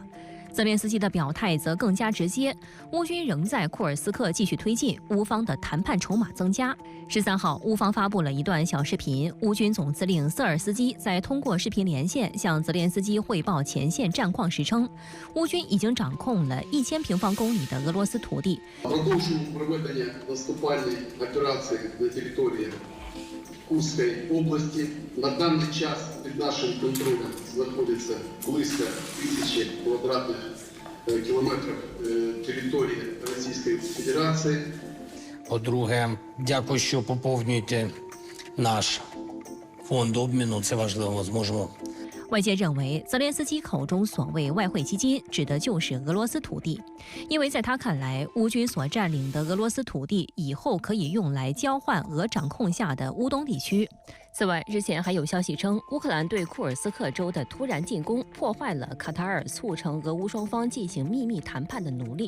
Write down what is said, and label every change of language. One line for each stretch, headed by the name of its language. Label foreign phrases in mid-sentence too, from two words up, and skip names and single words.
Chinese: 泽连斯基的表态则更加直接，乌军仍在库尔斯克继续推进，乌方的谈判筹码增加。13号，乌方发布了一段小视频，乌军总司令瑟尔斯基在通过视频连线向泽连斯基汇报前线战况时称，乌军已经掌控了1000平方公里的俄罗斯土地。
Russian: Курской области на данный час под нашим контролем находится близко 1000 квадратных
Ukrainian: кілометрів території Російської Федерації. По-друге, дякую, що поповнюєте наш фонд обміну. Це важливо, зможемо.
Chinese: 外界认为，泽连斯基口中所谓外汇基金，指的就是俄罗斯土地，因为在他看来，乌军所占领的俄罗斯土地以后可以用来交换俄掌控下的乌东地区。此外，日前还有消息称，乌克兰对库尔斯克州的突然进攻破坏了卡塔尔促成俄乌双方进行秘密谈判的努力。